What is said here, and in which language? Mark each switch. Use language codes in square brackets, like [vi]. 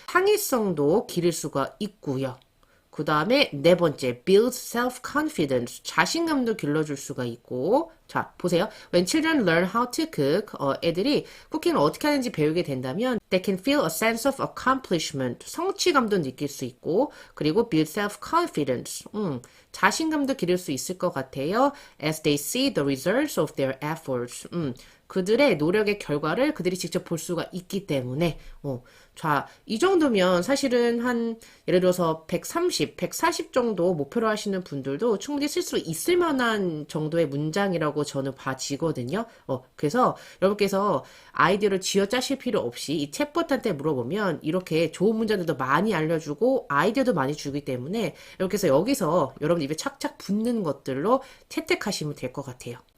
[ko] 창의성도 기를 수가 있고요. 그 다음에 네 번째, [en] build self-confidence. [ko] 자신감도 길러줄 수가 있고. 자, 보세요. [en] When children learn how to cook, [ko] 애들이 쿠킹을 어떻게 하는지 배우게 된다면 [en] they can feel a sense of accomplishment. [ko] 성취감도 느낄 수 있고, 그리고 [en] build self-confidence. [ko] 자신감도 기를 수 있을 것 같아요. [en] As they see the results of their efforts. [ko] 그들의 노력의 결과를 그들이 직접 볼 수가 있기 때문에, 자, 이 정도면 사실은 한, 예를 들어서 130, 140 정도 목표로 하시는 분들도 충분히 쓸 수 있을 만한 정도의 문장이라고 저는 봐지거든요. 그래서 여러분께서 아이디어를 쥐어짜실 필요 없이 이 챗봇한테 물어보면 이렇게 좋은 문장들도 많이 알려주고 아이디어도 많이 주기 때문에 이렇게 해서 여기서 여러분 입에 착착 붙는 것들로 채택하시면 될 것 같아요.